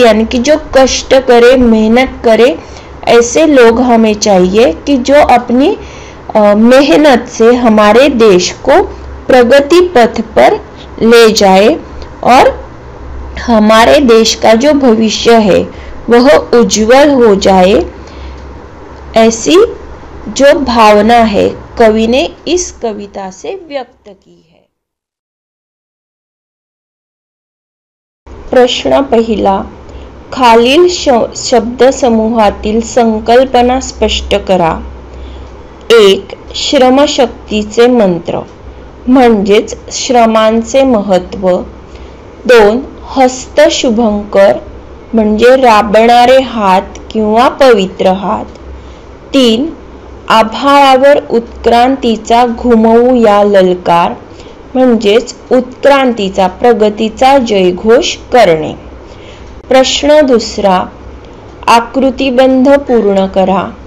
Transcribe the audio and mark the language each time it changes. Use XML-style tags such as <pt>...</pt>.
<hi>यानी कि जो कष्ट करे, मेहनत करे, ऐसे लोग हमें चाहिए कि जो अपनी मेहनत से हमारे देश को प्रगति पथ पर ले जाए और हमारे देश का जो भविष्य है वह उज्जवल हो जाए। ऐसी जो भावना है कवि ने इस कविता से व्यक्त की है।</hi> <mr>प्रश्न पहिला, खालील शब्द समूहातील संकल्पना स्पष्ट करा। 1. श्रमशक्तीचे मंत्र म्हणजेच श्रमांचे महत्व। 2. हस्त शुभंकर म्हणजे राबणारे हात किंवा पवित्र हात। 3. आभाळावर उत्क्रांतीचा घुमवूया ललकार म्हणजेच उत्क्रांतीचा, प्रगतीचा जयघोष करणे। प्रश्न दुसरा, आकृतिबंध पूर्ण करा।</mr>